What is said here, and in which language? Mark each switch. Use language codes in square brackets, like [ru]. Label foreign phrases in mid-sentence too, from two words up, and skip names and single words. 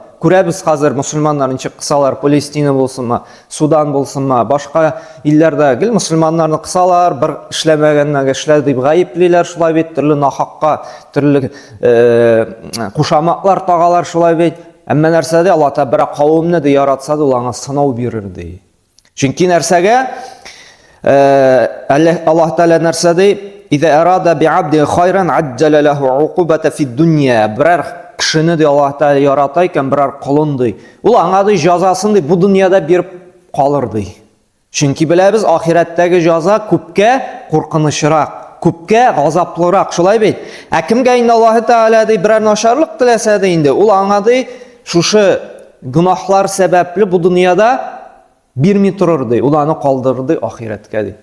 [tt] Күрәбез хәзер мусульманнар ничек кысалар, Палестина булсынмы, Судан булсынмы, башка илләрдә мусульманнарны кысалар, бер эшләмәгәннәргә эшләде дип гаеплиләр, шулай бит, төрле нахакка, төрле кушамаклар тагалар, шулай бит. Әмма нәрсәдә Аллаһ та бер кавымны да яратса да уларга сынау бирерди. Чөнки нәрсәгә Аллаһ Тәала нәрсәдә [ar] «إذا أراد بعبد خيرا عجل له العقوبة في الدنيا». [tt] Берәр кешене дә Аллаһ Тәала ярата икән, берәр кулын ди. Ул аңа да җәзасын ди бу дөньяда биреп калыр ди. Чөнки беләбез, ахираттагы җәза күпкә куркынычрак, күпкә газаплырак, шулай бит. Ә кемгә инде Аллаһ Тәала ди берәр начарлык теләсә дә инде, ул аңа ди шушы гынахлар сәбәпле бу дөньяда бирми торыр ди, ул аны калдырыр ди ахирәткә ди.